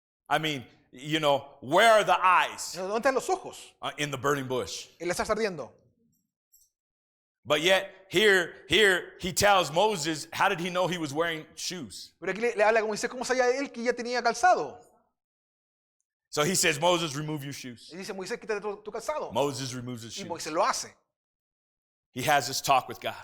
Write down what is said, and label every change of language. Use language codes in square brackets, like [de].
[en] I mean, you know, where are the eyes? [es] ¿Dónde están los ojos? [en] In the burning bush. [es] En la zarza ardiendo. [en] But yet, here he tells Moses, how did he know he was wearing shoes? [es] Pero aquí le habla como dice, ¿cómo sabía él que ya tenía calzado? [en] So he says, Moses, remove your shoes. [es] Y dice, Moisés, quítate tu calzado. [en] Moses removes his [es] Y [en] shoes. [es] Moisés lo hace. [en] He has this talk with God.